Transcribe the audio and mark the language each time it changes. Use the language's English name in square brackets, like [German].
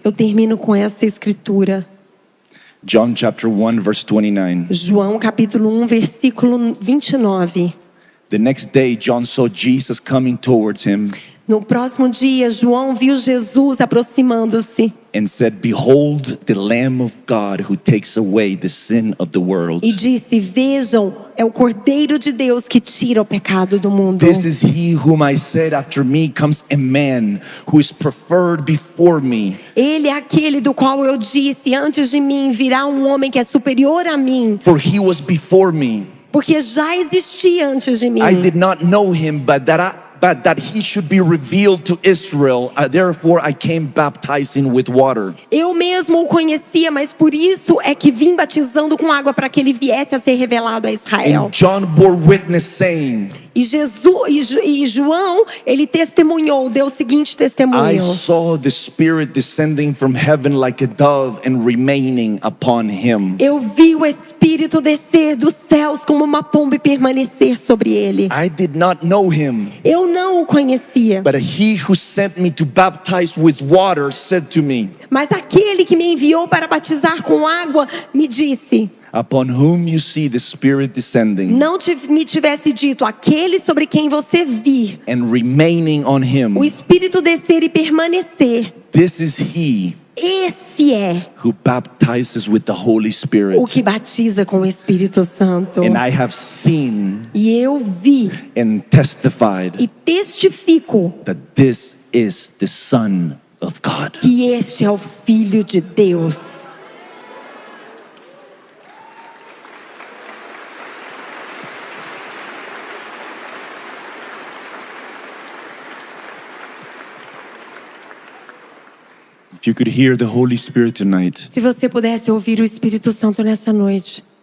[Portuguese] Eu termino com essa escritura. [English] John chapter 1 verse 29. [Portuguese] João capítulo 1, versículo 29. [English] The next day John saw Jesus coming towards him [Portuguese] No próximo dia, João viu Jesus aproximando-se [English] and said, "Behold the Lamb of God who takes away the sin of the world. [Portuguese] e disse: Vejam, é o Cordeiro de Deus que tira o pecado do mundo. [English] This is he whom I said, after me comes a man who is preferred before me, [Portuguese] Ele é aquele do qual eu disse: Antes de mim virá um homem que é superior a mim, [English] for he was before me. [Portuguese] porque já existia antes de mim. [English] I did not know him, but that he should be revealed to Israel. Therefore I came baptizing with water." [Portuguese] Eu mesmo o conhecia, mas por isso é que vim batizando com água para que ele viesse a ser revelado a Israel. [English] And John bore witness, saying, [Portuguese] E João, ele testemunhou, deu o seguinte [English] "I [Portuguese] testemunho: [English] saw the Spirit descending from heaven like a dove and remaining upon him." [Portuguese] Eu vi o Espírito descer dos céus como uma pomba e permanecer sobre ele. [English] I did not know him, [Portuguese] Eu não o conhecia, [English] but he who sent me to baptize with water said to me, [Portuguese] mas aquele que me enviou para batizar com água me disse: [English] "Upon whom you see the Spirit descending [Portuguese] Não me tivesse dito, aquele sobre quem você vir [English] and remaining on [Portuguese] o [English] him, [Portuguese] Espírito descer e permanecer, [English] this is he [Portuguese] esse é [English] who baptizes with the Holy Spirit." [Portuguese] o que batiza com o Espírito Santo. [English] And I have seen [Portuguese] E eu vi [English] and testified [Portuguese] e testifico [English] that this is the Son of God. [Portuguese] que este é o Filho de Deus. [English] If you could hear the Holy Spirit tonight, [Portuguese] Se você pudesse ouvir o Espírito Santo nessa noite,